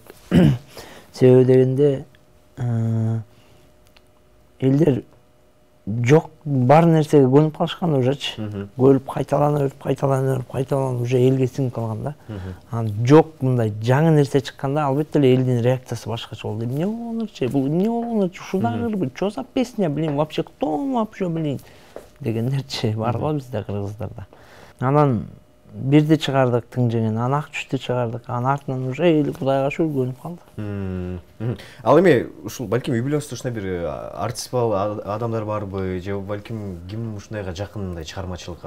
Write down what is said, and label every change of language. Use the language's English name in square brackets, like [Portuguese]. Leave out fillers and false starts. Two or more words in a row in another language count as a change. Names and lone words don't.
[Kyrgyz] Себеби дегенде элдер жок бар нерсеге көнүп калышкан ужечи. Көрүп кайталанып уже элге сиңип калган да. Жок мындай жаңы нерсе чыкканда албетте эле элдин реакциясы башкача болду. Эмне болгонурчу? Бул эмне болгонурчу? [Russian] Ушул что за песня, блин, вообще кто вообще, блин? [Kyrgyz] Дегендерчи бар го бизде кыргыздарда. Анан бирди чыгардык Тың жеңени, анан Ак түштү чыгардык. Анан артынан уже эл Кудайга шүгүр көнүп калды. Ал эми ушул балким үй бүлөңүздө ушундай бир артист адамдар барбы же балким ким ушундайга жакын мындай чыгармачылыкка?